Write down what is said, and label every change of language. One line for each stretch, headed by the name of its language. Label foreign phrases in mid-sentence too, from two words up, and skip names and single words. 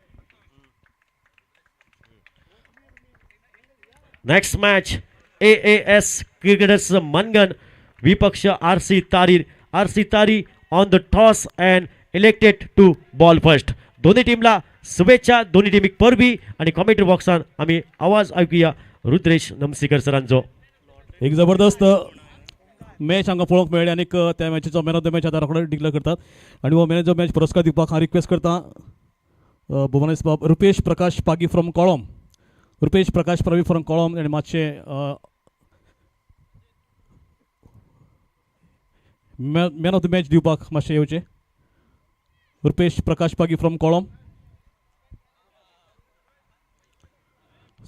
English: next match
Konkani: AAS क्रिकेटर्स मनगन विपक्ष RC तारीर.
English: RC Tari on the toss and elected to bowl first.
Marathi: दोन्ही टीमला शुभेच्छा. दोन्ही टीम परबी. आणि कॉमेंट्री बॉक्सात आम्ही आवाज ऐकूया रुद्रेश नमसीकर सरांचो.
Konkani: एक जबरदस्त मॅच हांगा पळोवंक मेळ्ळी, आनी त्या मॅचीचो
English: man of the match
Konkani: आतां रोखडे डिक्लेअर करतात. आनी हो
English: man of the match
Konkani: पुरस्कार दिवपाक हांव रिक्वेस्ट करता भुवनेश बाब रुपेश प्रकाश पागी फ्रॉम कोळम. रुपेश प्रकाश पागी फ्रॉम कोळम, आनी मातशे
English: man of the match
Konkani: दिवपाक मातशे येवचे. रुपेश प्रकाश पागी फ्रॉम कोळम.